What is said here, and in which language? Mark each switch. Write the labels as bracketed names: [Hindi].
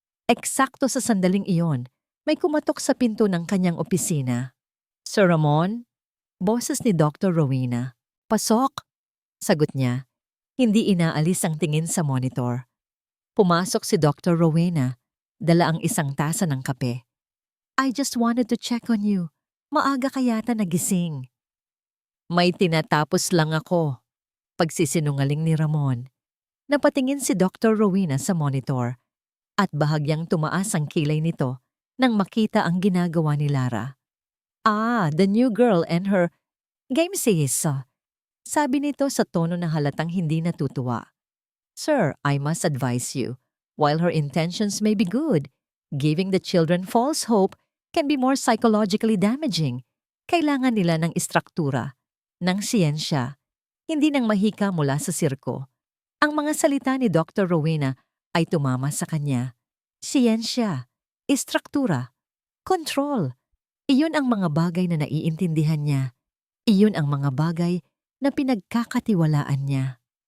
[Filipino] Eksakto sa sandaling iyon, may kumatok sa pinto ng kanyang opisina. Sir Ramon? Boses ni Dr. Rowena. Pasok! Sagot niya. Hindi inaalis ang tingin sa monitor. Pumasok si Dr. Rowena, dala ang isang tasa ng kape. [English] I just wanted to check on you. [Filipino] Maaga ka yata nagising. May tinatapos lang ako. Pagsisinungaling ni Ramon. Napatingin si Dr. Rowena sa monitor at bahagyang tumaas ang kilay nito nang makita ang ginagawa ni Lara. [English] Ah, the new girl and her game sis. [Filipino] Sabi nito sa tono na halatang hindi natutuwa. [English] Sir, I must advise you, while her intentions may be good, giving the children false hope can be more psychologically damaging. [Filipino] Kailangan nila ng istruktura, ng siyensya, hindi ng mahika mula sa sirko. Ang mga salita ni Dr. Rowena ay tumama sa kanya. Siyensya, istruktura, control. Iyon ang mga bagay na naiintindihan niya. Iyon ang mga bagay na pinagkakatiwalaan niya.